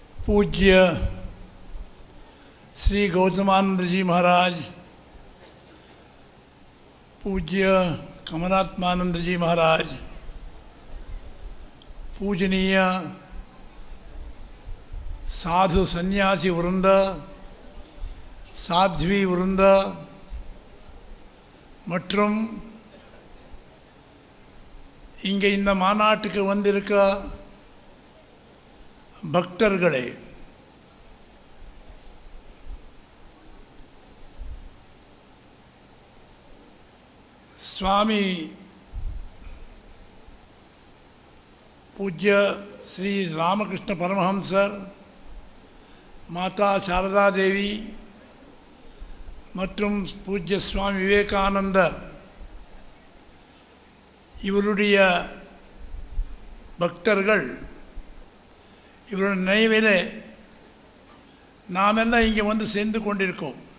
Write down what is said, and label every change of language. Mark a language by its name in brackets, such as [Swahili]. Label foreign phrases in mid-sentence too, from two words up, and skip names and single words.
[Hindi] पूज्य श्री गौतमानंद जी महाराज, पूज्य कमलात्मानंद जी महाराज, पूजनीय साधु सन्यासी वृंद, साध्वी वृंद [Tamil] மற்றும் இங்கே இந்த மாநாட்டுக்கு வந்திருக்க பக்தர்களே, स्वामी पूज्य श्री रामकृष्ण परमहंसर, माता शारदा देवी மற்றும் பூஜ்ய சுவாமி விவேகானந்தர் இவருடைய பக்தர்கள், இவருடைய நினைவிலே நாம் எல்லாம் இங்கே வந்து சேர்ந்து கொண்டிருக்கோம்.